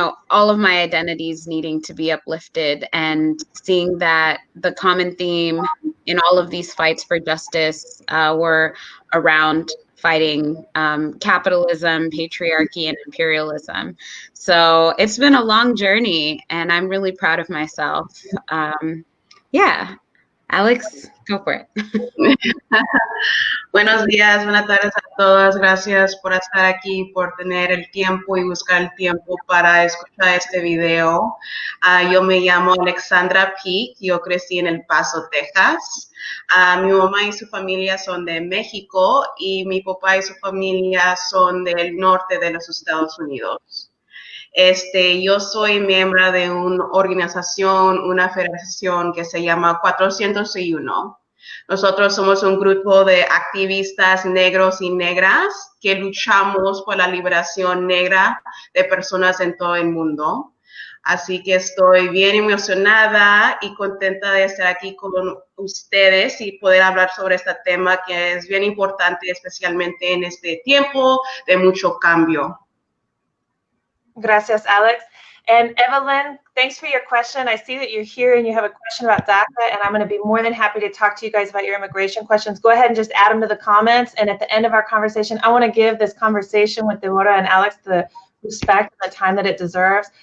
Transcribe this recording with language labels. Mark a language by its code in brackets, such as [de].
[en] all of my identities needing to be uplifted, and seeing that the common theme in all of these fights for justice were around fighting capitalism, patriarchy, and imperialism. So it's been a long journey, and I'm really proud of myself. Yeah, Alex, go for it. [es] Buenos días, buenas tardes a todas. Gracias por estar aquí, por tener el tiempo y buscar el tiempo para escuchar este video. Yo me llamo Alexandra Peak. Yo crecí en El Paso, Texas. Mi mamá y su familia son de México y mi papá y su familia son del norte de los Estados Unidos. Yo soy miembro de una organización, una federación que se llama 401. Nosotros somos un grupo de activistas negros y negras que luchamos por la liberación negra de personas en todo el mundo. Así que estoy bien emocionada y contenta de estar aquí con ustedes y poder hablar sobre este tema que es bien importante, especialmente en este tiempo de mucho cambio. Gracias, Alex. [en] And Evelyn, thanks for your question. I see that you're here and you have a question about DACA, and I'm going to be more than happy to talk to you guys about your immigration questions. Go ahead and just add them to the comments. And at the end of our conversation, I want to give this conversation with Deborah and Alex the respect and the time that it deserves.